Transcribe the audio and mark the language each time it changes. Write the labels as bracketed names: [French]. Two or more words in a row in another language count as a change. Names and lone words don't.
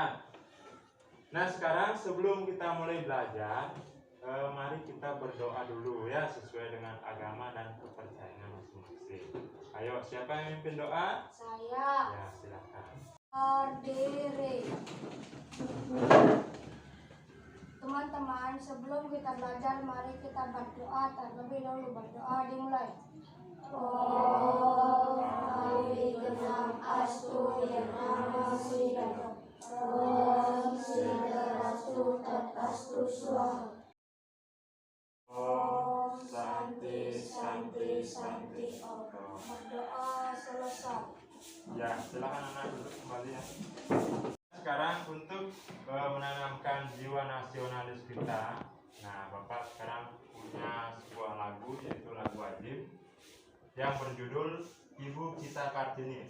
[Indonesian] Nah sekarang sebelum kita mulai belajar, mari kita berdoa dulu ya, sesuai dengan agama dan kepercayaan masing-masing. Ayo, siapa yang memimpin doa? Saya Ya silakan. berdiri. Teman-teman, sebelum kita belajar, mari kita berdoa. Terlebih dahulu berdoa dimulai. [Sanskrit] Om Awigenam Astu Yanama Sidam. Om Sidarastu Tatastu Swaha. Om Santi Santi Santi Om. [Indonesian] Berdoa selesai. Ya silakan anak duduk kembali ya. Sekarang untuk menanamkan jiwa nasionalis kita, nah Bapak sekarang punya sebuah lagu, yaitu lagu wajib yang berjudul Ibu Kita Kartini.